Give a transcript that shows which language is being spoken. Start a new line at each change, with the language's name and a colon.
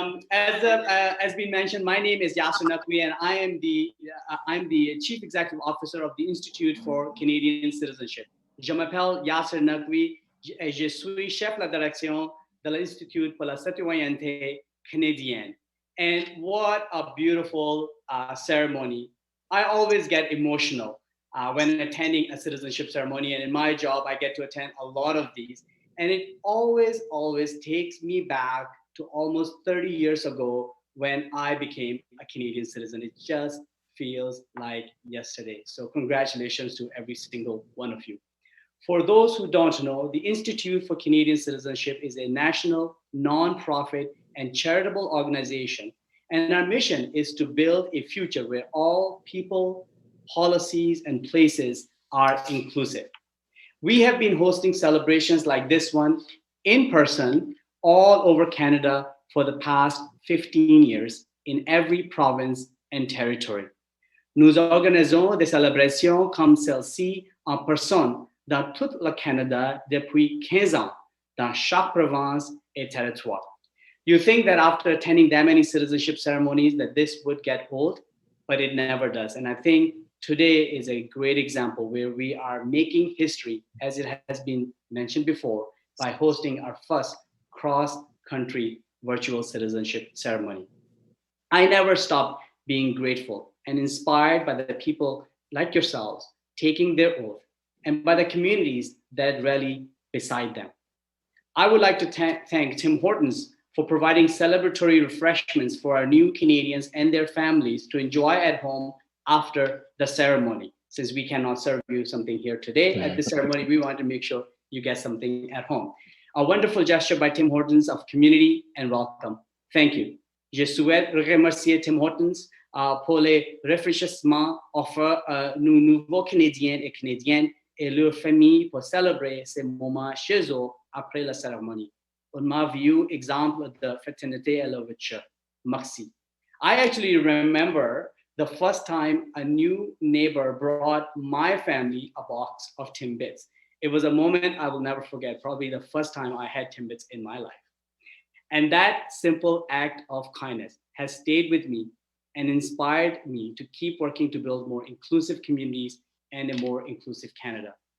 English: As we mentioned, my name is Yasser Naqvi, and I'm the Chief Executive Officer of the Institute for Canadian Citizenship.
French: Je m'appelle Yasser Naqvi. Je suis chef de la direction de l'Institut pour la citoyenneté canadienne.
English: And what a beautiful ceremony. I always get emotional when attending a citizenship ceremony. And in my job, I get to attend a lot of these. And it always takes me back to almost 30 years ago when I became a Canadian citizen. It just feels like yesterday. So congratulations to every single one of you. For those who don't know, the Institute for Canadian Citizenship is a national, nonprofit, and charitable organization. And our mission is to build a future where all people, policies, and places are inclusive. We have been hosting celebrations like this one in person all over Canada for the past 15 years in every province and territory.
French: Nous organisons des célébrations comme celle-ci en personne dans tout le Canada depuis 15 ans, dans chaque province et territoire.
English: You think that after attending that many citizenship ceremonies that this would get old, but it never does. And I think today is a great example where we are making history, as it has been mentioned before, by hosting our first cross-country virtual citizenship ceremony. I never stop being grateful and inspired by the people like yourselves taking their oath and by the communities that rally beside them. I would like to thank Tim Hortons for providing celebratory refreshments for our new Canadians and their families to enjoy at home after the ceremony. Since we cannot serve you something here today at the ceremony, we want to make sure you get something at home. A wonderful gesture by Tim Hortons of community and welcome. Thank you.
French: Je souhaite remercier Tim Hortons pour les rafraîchissements offerts à nos nouveaux Canadiens et Canadiennes et leurs familles pour célébrer ces moments chez eux après la cérémonie. On m'a vu exemple de fraternité et l'ouverture. Merci.
English: I actually remember the first time a new neighbor brought my family a box of Timbits. It was a moment I will never forget, probably the first time I had Timbits in my life. And that simple act of kindness has stayed with me and inspired me to keep working to build more inclusive communities and a more inclusive Canada.